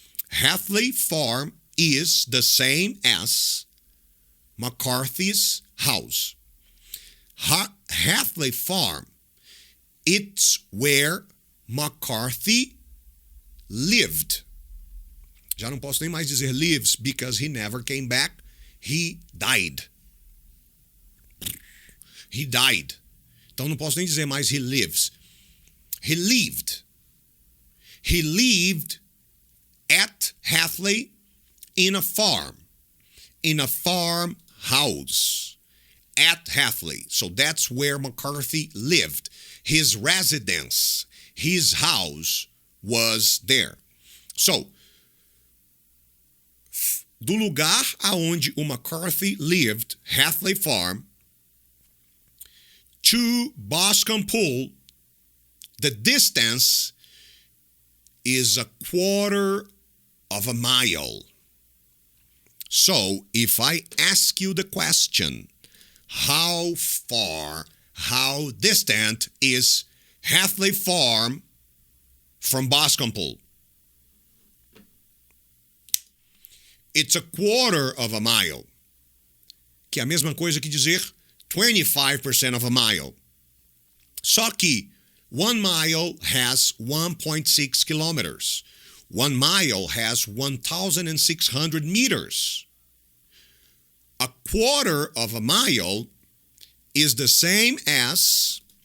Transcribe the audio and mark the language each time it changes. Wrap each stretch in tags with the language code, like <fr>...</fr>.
<en>Hathaway Farm is the same as McCarthy's house. Hathaway Farm, it's where McCarthy lived.</en> <pt>Já não posso nem mais dizer</pt> <en>lives because he never came back. He died. He died.</en> <pt>Então não posso nem dizer mais</pt> <en>he lives. He lived. He lived at Hathaway in a farm. In a farmhouse. At Hathaway. So that's where McCarthy lived. His residence, his house was there. So,</en> <pt>do lugar aonde o</pt> <en>McCarthy lived, Hathaway Farm, to Boscombe Pool, the distance is a quarter of a mile. So, if I ask you the question, how far, how distant is Hathaway Farm from Boscombe Pool? It's a quarter of a mile.</en> <pt>Que é a mesma coisa que dizer</pt> <en>25% of a mile.</en> <pt>Só que</pt> <en>1 mile has 1.6 kilometers. 1 mile has 1,600 meters. A quarter of a mile is the same as</en>